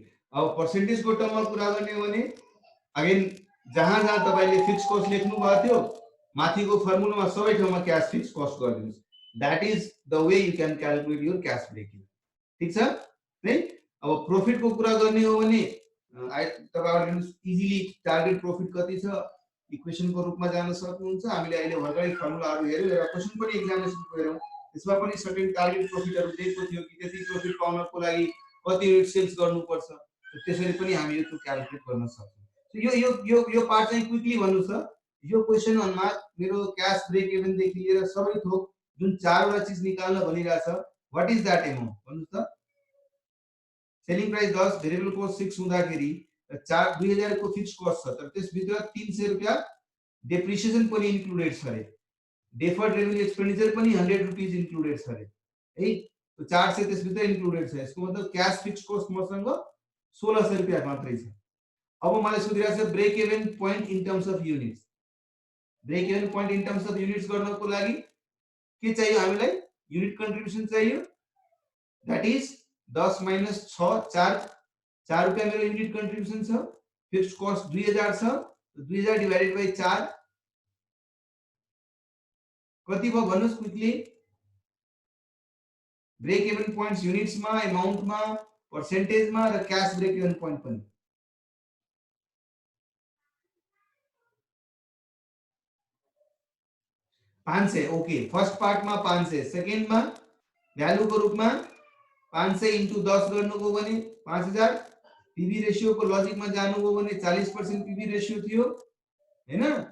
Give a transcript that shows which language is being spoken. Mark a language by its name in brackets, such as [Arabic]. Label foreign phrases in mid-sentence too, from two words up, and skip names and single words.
[Nepali] अब पर्सेन्टेज को टर्ममा कुरा गर्ने हो भने अगेन जहाँ जहाँ तपाईले [English] fix cost [Nepali] लेख्नु भएको थियो माथिको फर्मुलामा सबै ठाउँमा [English] cash fix cost [Nepali] गरिदिनुस्। [English] that is the way you can calculate your cash break even. [Nepali] ठीक छ है। अब प्रॉफिट को कुरा गर्ने हो भने तपाईहरुले इजिली [English] target profit [Nepali] कति छ इक्वेशन को रूपमा जान सक्नुहुन्छ। हामीले अहिले भर्खरै फर्मुलाहरु हेर्यौं र क्वेशन पनि एक्जामिनेसन को हेरौं। यसमा पनि [English] certain target [Nepali] प्रॉफिटहरु दिएको थियो कि त्यति प्रॉफिट पाउनको लागि कति [English] unit sales [Nepali] गर्नुपर्छ, त्यसरी पनि हामी यो क्याल्कुलेट गर्न सक्छौं। सो यो पार्ट चाहिँ क्विकली भन्नु छ। यो क्वेशन हरुमा मेरो [English] cash break even [Nepali] देखि लिएर सबै थोक जुन चारवटा चीज निकाल्न भनिरहेछ [English] what is that amount [Nepali] भन्नु त। [English] selling price [Nepali] 10 [English] variable cost [Nepali] 6 हुँदाखेरि 2000 को [English] fix cost [Nepali] छ, तर त्यस भित्र 300 रुपैयाँ डेप्रिसिएसन पनि इन्क्लुडेड छ रे। [English] deferred revenue expenditure [Nepali] पनि 100 [English] rupees included [Nepali] छ रे है। तो 400 त्यस भित्र इन्क्लुडेड छ। यसको मतलब [English] cash fix cost [Nepali] मसँग 1600 रुपैयाँ मात्रै छ। अब मलाई सोधिरहेको छ [English] break even point in terms of units. break even point in terms of units [Nepali] गर्नको लागि के चाहियो हामीलाई? [English] unit contribution [Nepali] चाहियो। [English] that is 10 minus 6 [Nepali] 4 रुपैयाँ मेरो [English] unit contribution [Nepali] छ। [English] fixed cost [Nepali] 2000 छ, 2000 [English] divided by [Nepali] 4 कति भयो भन्नुस् क्विकली। [English] break even points units [Nepali] मा, अमाउन्ट मा, पर्सेन्टेज मा र [English] cash break even point [Nepali] पनि 500। ओके, [English] first part [Nepali] मा 500, सेकेन्ड मा भ्यालु को रूपमा 500 * 10 गर्नुको भने 5000। [English] PV ratio [Nepali] को लजिक मा जानुभयो भने 40% [English] PV ratio [Nepali] थियो हैन।